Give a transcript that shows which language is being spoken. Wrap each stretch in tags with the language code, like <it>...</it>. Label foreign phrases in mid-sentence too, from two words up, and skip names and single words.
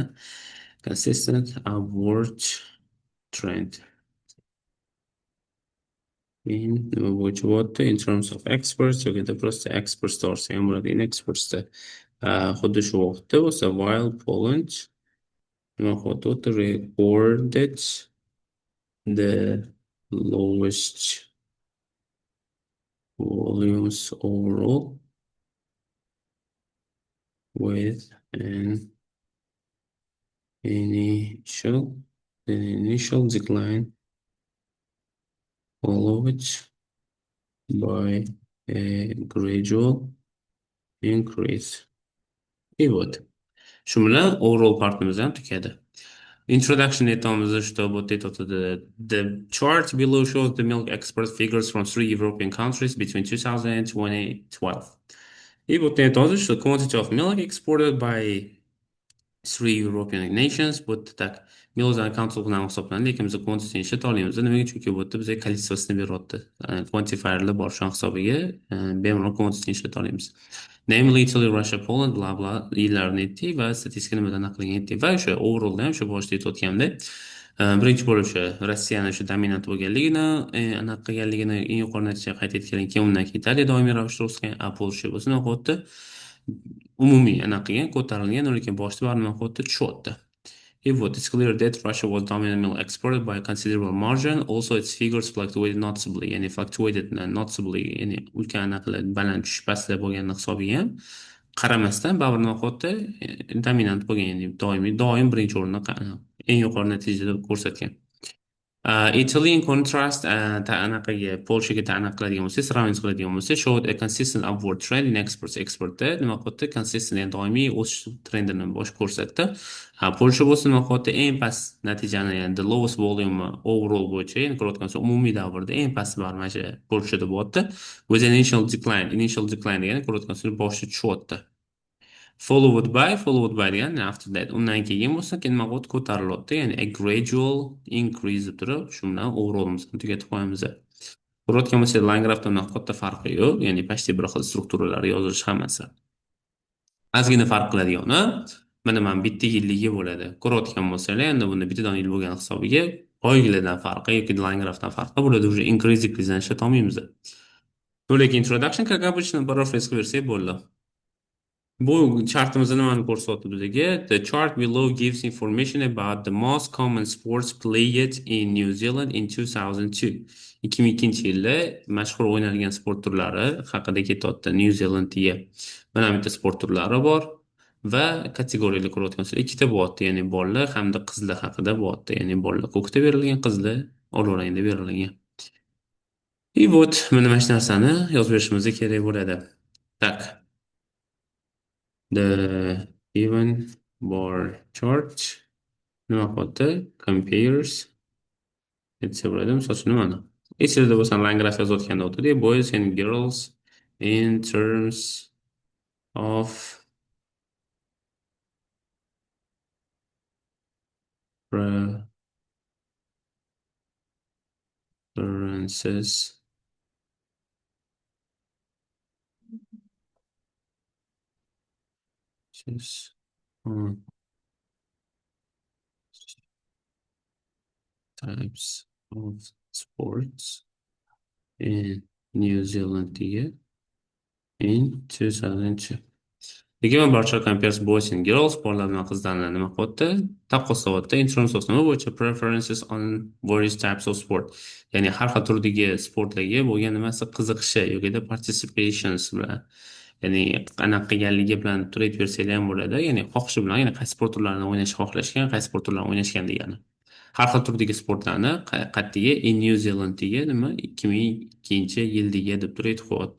<en>Consistent upward trend in</en> <uz>nima bo'yicha bo'lyapti?</uz> <en>In terms of experts</en> <uz>yoki просто experts to'g'risida ham bo'ladi. In expertsda xuddi shu vaqtda bo'lsa, while Poland nima qilyapti?</uz> <en>Recorded the lowest volumes overall with an initial initial decline followed by a gradual increase.</en> <ru>И вот.</ru> <uz>Shu bilan overall partimiz ham tugadi.</uz> <en>Introduction aytamizda что the chart below shows the milk export figures from three European countries between 2000 and 2012.</en> <ru>И вот</ru> <uz>aytamizda что</uz> <en>quantity of milk exported by three European nations</en> <uz>bu yerda tak Milozani council bilan hisoblanadi, lekin biz quantity ishlata olmaymiz. Nimaga? Chunki bu yerda bizga kolичествосini beryapti. Quantifierlar bor shu hisobiga bemalol quantity ishlata olmaymiz. Namely Italy, Russia, Poland, bla bla yillarni aytdik va statistika nimadan aniqlagan aytdik va o'sha overallda ham shu boshida aytayotgandek birinchi bo'lib o'sha Rossiyani shu dominant bo'lganligini, anaqa qilganligini eng yuqori natija qayd etgan, keyin undan keyin Italiya doimiy ravishda o'sgan, Polsha bo'lsa nima qilyapti? Umumiy anaqa qilgan, ko'tarilgan, lekin boshida baribir nima qilyapti? Tushyapti.</uz> <ru>И вот,</ru> <en>it's clear that Russia was dominant milk exporter by a considerable margin. Also, its figures fluctuated noticeably,</en> <uz>ya'ni</uz> <en>fluctuated noticeably,</en> <uz>ya'ni ulkan anaqa baland tushib pastlar bo'lgan hisobiga ham qaramasdan baribir nima qilyapti? Dominant bo'lgan, ya'ni doim birinchi o'rinda eng yuqori natijada ko'rsatgan. Italy</uz> <en>in contrast</en> <uz>anaqaga Polshaga aniq qiladigan bo'lsak, sравнивать qiladigan bo'lsak,</uz> <en>showed a consistent upward trend in exportda</en> <uz>nima qilyapti? Consistent, ya'ni doimiy o'sish trendini bosh ko'rsatdi. Polsha bo'lsa nima qilyapti? Eng past natijani, ya'ni</uz> <en>the lowest volume overall</en> <uz>bo'yicha, ya'ni ko'rayotgan umumiy davrda eng past bar mana shu Polshada bo'lyapti.</uz> <en>With an initial decline</en> <uz>degani ko'rayotgan boshi tushyapti.</uz> <en>Followed by</en> <uz>degani</uz> <en>after that</en> <uz>undan keyin bo'lsa nima qilyapti? Ko'tarilyapti, ya'ni</uz> <en>a gradual increase</en> <uz>deb turib shu bilan overallimizni tugatib qo'yamiz. Ko'rayotgan bo'lsak,</uz> <en>line graphda</en> <uz>katta farqi yo'q, ya'ni почти bir xil strukturalar yozilish hammasi. Ozgina farq qiladigani mana bitta yilligi bo'ladi. Ko'rayotgan bo'lsanglar, endi bunda bittadan yil bo'lgan hisobiga oylardan farqi yoki</uz> <en>line graphdan</en> <uz>farqi bo'ladi. Уже</uz> <en>increase decrease</en> <uz>ishlata olmaymiz. Lekin introduction,</uz> <ru>как обычно,</ru> <uz>paraphrase qilib bersak bo'ldi. Bu chartimizda nimani ko'rsatyapti bizga?</uz> <en>The chart below gives information about the most common sports played in New Zealand in 2002.</en> <uz>2002-yilda mashhur o'ynalgan sport turlari haqida ketyapti New Zealandga. Mana bitta sport turlari bor va kategoriyalar ko'rayotgansiz ikkita bo'lyapti, ya'ni bolalar hamda qizlar haqida bo'lyapti. Ya'ni bolalar ko'kda berilgan, qizlar oloq rangda berilgan.</uz> <ru>И вот</ru> <uz>mana shu narsani yozib berishimiz kerak bo'ladi. Tak.</uz> <en>The given bar chart</en> <uz>nima qilyapti? Compares etsa bo'ladi. Misol uchun nimani? Esingizda bo'lsa line graph yozayotganda o'tadi.</uz> <en>Boys and girls in terms of preferences on types of sports in New Zealand in 2002.</en> <uz>Lekin barcha</uz> <en>compares boys and girls,</en> <uz>bolalar bilan qizlarni nima qilyapti? Taqqoslayapti.</uz> <en>In terms of</en> <uz>nima bo'yicha?</uz> <en>Preferences on various types of sport.</en> <uz>Ya'ni har xil turdagi sportlarga bo'lgan nimasi qiziqishi yoki participations bilan, ya'ni anaqa qilganligi bilan turib bersanglar ham bo'ladi. Ya'ni xohishi bilan, ya'ni qaysi sport turlarini o'ynashni xohlashgan, qaysi sport turlarini o'ynashgan degani. har xil turdagi sportlarni qayerga</uz> <en>in New Zealandiga</en> <uz>nima 2002-yildiga deb turib aytib qo'yapti.</uz>